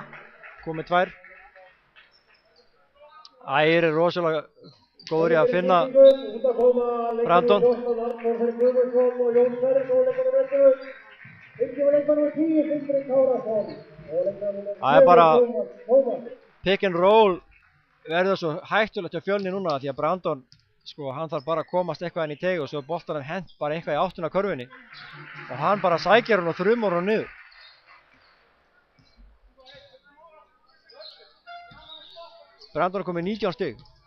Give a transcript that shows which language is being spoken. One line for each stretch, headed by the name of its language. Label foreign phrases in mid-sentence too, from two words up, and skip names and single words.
Icelandic: Komið 2. Ægir er rosalega góður í að finna Brandon. Það er bara
English: pick and roll
Icelandic: verður svo hættulegt hjá Fjölni núna því að Brandon, sko, hann þarf bara að komast eitthvað inn í teig og svo boltar hann hent bara eitthvað í áttuna körfunni og hann bara sækir hann og þrumur hann niður. Brandon er komið 19 stig.